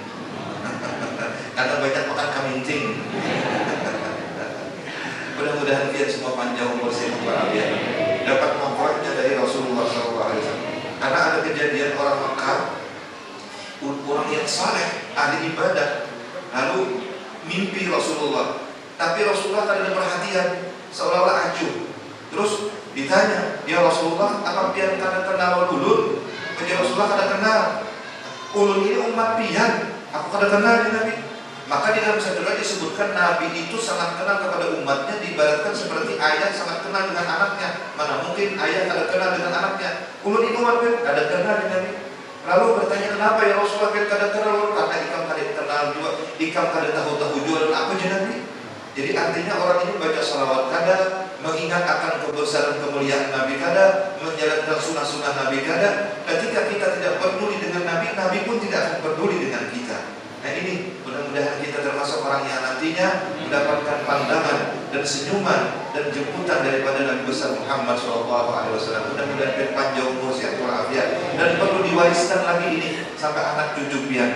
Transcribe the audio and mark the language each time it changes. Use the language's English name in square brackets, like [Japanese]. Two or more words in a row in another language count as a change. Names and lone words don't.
[Indonesian] Karena banyak makan kaminting. Mudah-mudahan dia semua panjang umur sehat walafiat, dapat manfaatnya dari Rasulullah SAW. Karena ada kejadian orang Mekah, orang yang saleh, ahli ibadah, lalu mimpi Rasulullah. Tapi Rasulullah tak ada perhatian, seolah-olah acuh. Terus ditanya, [Banjar] ya Rasulullah, apa pian kada kenal ulun? Ya Rasulullah kada kenal. Ulun ini umat pian, aku kada kenal di Nabi. [Indonesian] Maka di dalam satu ayat disebutkan Nabi itu sangat kenal kepada umatnya, diibaratkan seperti ayah sangat kenal dengan anaknya. [Banjar] Mana mungkin ayah kada kenal dengan anaknya? Ulun itu umat pian kada kenal di Nabi. Lalu bertanya, kenapa ya Rasulullah pian kada kenal? Karena ikam kada kenal juga, ikam kada tahu jualan apa je Nabi. Jadi artinya orang ini baca salawat kada, mengingat akan kebesaran kemuliaan Nabi kada, menjalankan sunnah-sunnah Nabi kada. [Indonesian] Ketika kita tidak peduli dengan Nabi, Nabi pun tidak akan peduli dengan kita. Nah ini mudah-mudahan kita termasuk orang yang nantinya mendapatkan pandangan dan senyuman dan jemputan daripada Nabi besar Muhammad SAW. Mudah-mudahan panjang umur sehat walafiat, dan perlu diwariskan lagi ini sampai anak cucu pian.